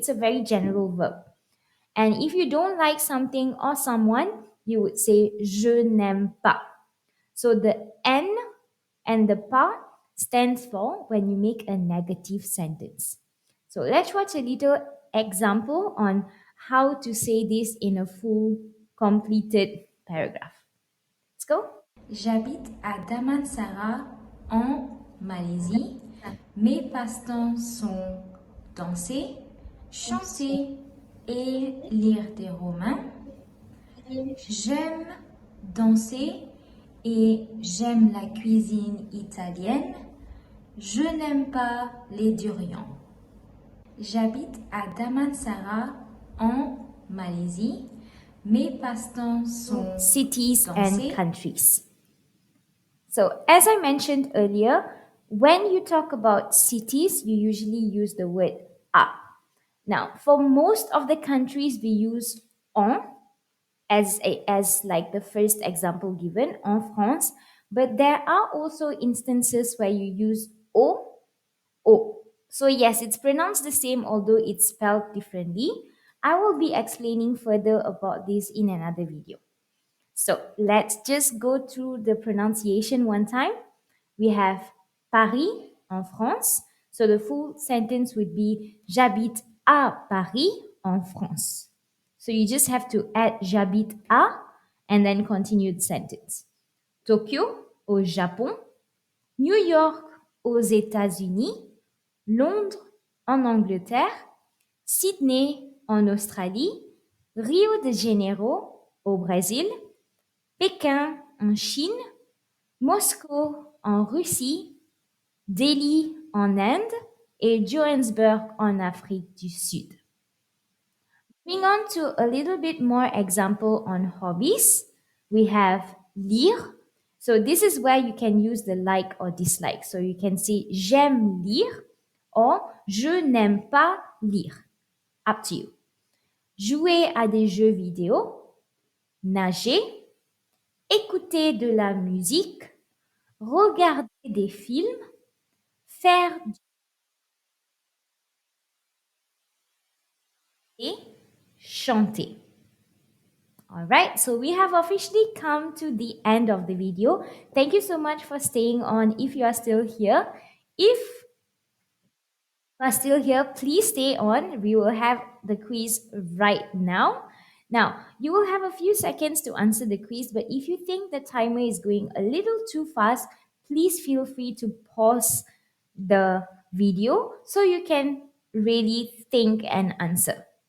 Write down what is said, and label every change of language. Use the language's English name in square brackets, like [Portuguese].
[English] It's a very general verb. And if you don't like something or someone, you would say [French] je n'aime pas. [English] So the N and the pa stands for when you make a negative sentence. So let's watch a little example on how to say this in a full completed paragraph. Let's go. [French] J'habite à Damansara en Malaisie. Mes passe-temps sont danser, chanter et lire des romans. J'aime danser et j'aime la cuisine italienne. Je n'aime pas les durians. J'habite à Damansara en Malaisie. Mes passe-temps sont [English] Cities and [French] danser. [English] countries. So, as I mentioned earlier, when you talk about cities, you usually use the word a. Now, for most of the countries, we use en as like the first example given en France, but there are also instances where you use o. So yes, it's pronounced the same although it's spelled differently. I will be explaining further about this in another video. So let's just go through the pronunciation one time. We have Paris en France. So the full sentence would be [French] j'habite à Paris en France. [English] So you just have to add [French] j'habite à [English] and then continue the sentence. [French] Tokyo au Japon, New York aux États-Unis, Londres en Angleterre, Sydney en Australie, Rio de Janeiro au Brésil, Pékin en Chine, Moscou en Russie, Delhi en Inde et Johannesburg en Afrique du Sud. [English] Moving on to a little bit more example on hobbies, we have lire. So this is where you can use the like or dislike. So you can say [French] j'aime lire [English] or [French] je n'aime pas lire. [English] Up to you. [French] Jouer à des jeux vidéo, nager, écouter de la musique, regarder des films, faire et chanter. [English] All right, so we have officially come to the end of the video. Thank you so much for staying on if you are still here. If you are still here, please stay on. We will have the quiz right now. Now, you will have a few seconds to answer the quiz, but if you think the timer is going a little too fast, please feel free to pause the video so you can really think and answer.